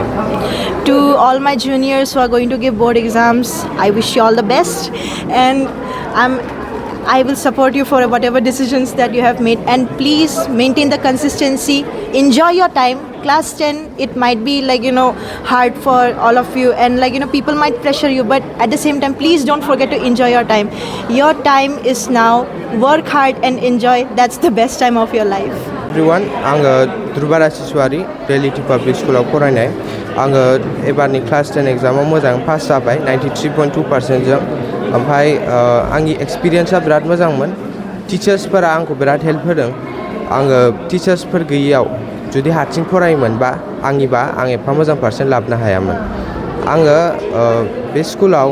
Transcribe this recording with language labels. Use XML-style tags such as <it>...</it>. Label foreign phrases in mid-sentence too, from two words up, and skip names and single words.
<en>To all my juniors who are going to give board exams, I wish you all the best, and I will support you for whatever decisions that you have made, and please maintain the consistency, enjoy your time. Class 10, it might be hard for all of you, and people might pressure you, but at the same time, please don't forget to enjoy your time. Your time is now. Work hard and enjoy. That's the best time of your life. Everyone,</en> <brx>आङो दुर्बारा शिशुआरि रियेलिटी पाब्लिक स्कुलाव फरायनाय आङो एबारनि क्लास 10 एग्जामाव मोजां पास जाबाय 93.2% जों ओमफ्राय आंनि एक्सपिरियेन्सआ बिराद मोजांमोन टिचार्सफोरा आंखौ बिराद हेल्प होदों आङो टिचार्सफोर गैयियाव जुदि हारसिं फरायोमोनबा आंनिबा आं एफा मोजां पार्सेन्ट लाबोनो हायामोन आङो बे स्कुलाव</brx>